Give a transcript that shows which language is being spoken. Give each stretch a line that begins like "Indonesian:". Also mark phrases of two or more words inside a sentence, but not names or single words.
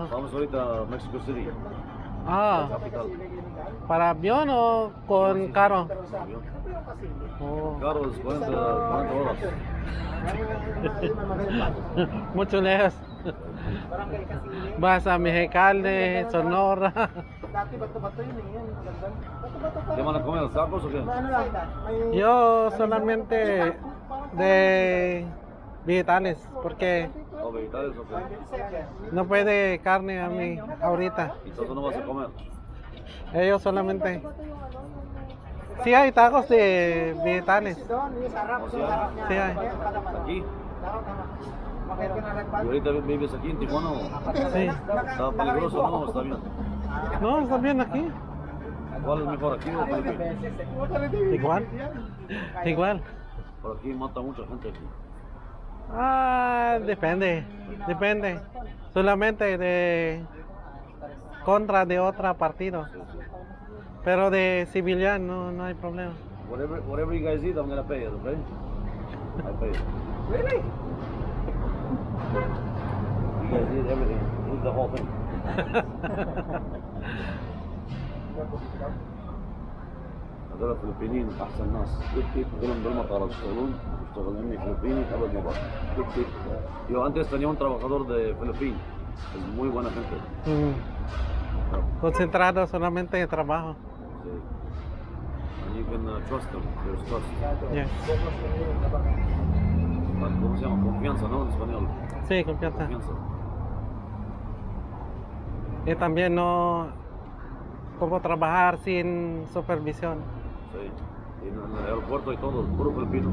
Spanish: Vamos ahorita a Mexico City, la capital. ¿para avión o con carro? Avión. Oh. Carros, 40 horas. Mucho lejos. Vas a Mexicali, Sonora.
Filipino: Dati bato-bato yun eh. Yun, maganda. Bato-bato
Spanish: ¿Qué van a comer? ¿Tacos o qué?
Filipino: Ano lang, may...
Spanish: Yo solamente de vegetales, porque ¿O vegetales o qué? no puede carne a mí ahorita. Entonces no vas a comer. Ellos solamente. Sí hay tacos de vegetales.
Filipino: Doon, yung sarap.
Spanish: O
Filipino: yung sarap
Spanish: sea, Sí hay. aquí.
Filipino: Tama. Makaya ka na
Spanish: ¿Y
Filipino: nagpag.
Spanish: ahorita vives aquí en Tijuana? ¿O Sí. ¿Está peligroso o no? ¿Está bien? No, está bien aquí. ¿Cuál es mejor, aquí o Filipinas? Igual. Igual. Por aquí mata mucha gente aquí. Depende. Solamente de contra de otro partido. Pero de civilian no hay problema.
English: Whatever you guys eat, I'm gonna pay it, okay? I pay it. Really? You guys eat everything. Eat the whole thing.
Arabic: هذول الفلبينيين أحسن ناس.
English: Good people.
Arabic: كلهم دول مطار يشتغلون يعني فلبيني أبد ما بقى.
English: Good people.
Spanish: Yo antes tenía un trabajador de Filipín. Es muy buena gente. Concentrado solamente en trabajo. Sí.
English: And you can trust them. There's trust. Yes.
Spanish: ¿Cómo se llama? Confianza, ¿no? En español. Sí, confianza. Confianza. Y también no como trabajar sin supervisión. Sí. Y en el aeropuerto y todo, puros filipinos.